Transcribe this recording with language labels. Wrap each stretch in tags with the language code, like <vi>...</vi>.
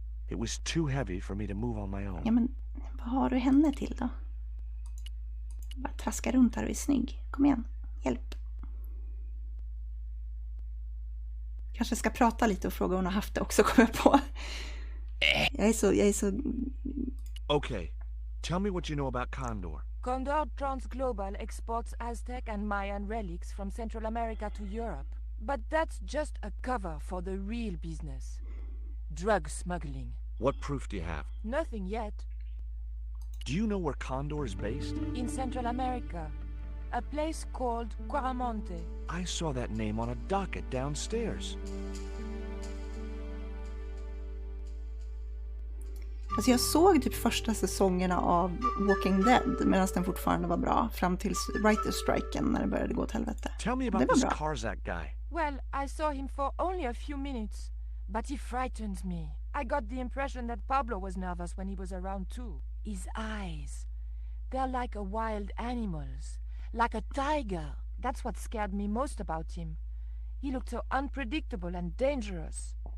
<en>It was too heavy for me to move on my own.</en> <sv>Ja, men vad har du henne till då? Bara traska runt här och är snygg. Kom igen, hjälp. Kanske ska prata lite och fråga om hon har haft det också, kommer jag på. Jag är så...</sv> <en>Okay, tell me what you know about Condor. Condor Transglobal exports Aztec and Mayan relics from Central America to Europe. But that's just a cover for the real business. Drug smuggling. What proof do you have? Nothing yet. Do you know where Condor is based? In Central America. A place called Quaramonte. I saw that name on a docket downstairs.</en> <sv>Alltså jag såg typ första säsongerna av Walking Dead medan den fortfarande var bra fram till writer-striken när det började gå åt helvete.</sv> <en>Tell me about this Karzak guy. Well, I saw him for only a few minutes, but he frightened me. I got the impression that Pablo was nervous when he was around too. His eyes, they're like a wild animal's, like a tiger. That's what scared me most about him. He looked so unpredictable and dangerous.</en>